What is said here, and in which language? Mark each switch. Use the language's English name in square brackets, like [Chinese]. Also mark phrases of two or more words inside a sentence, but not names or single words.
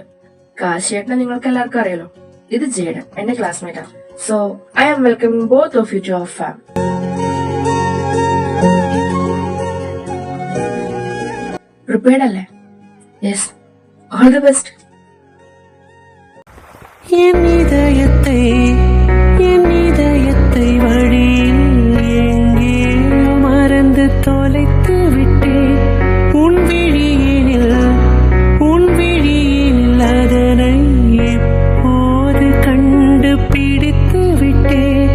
[Malayalam] കാശിയേട്ടനെ നിങ്ങൾക്ക് എല്ലാവർക്കും അറിയാലോ. ഇത് ജേഡൻ, എന്റെ ക്ലാസ്മേറ്റ് ആണ്. [English] so I am welcoming both of you to our farm. [Malayalam] പ്രിപ്പയർഡ് അല്ലേ? [English] yes, all the best. [Tamil] என் இதயத்தை வழியில் எங்கேயோ மறந்து தொலைத்து விட்டேன். உன் விழியினில் அதனை எப்போது கண்டுபிடித்து விட்டேன்.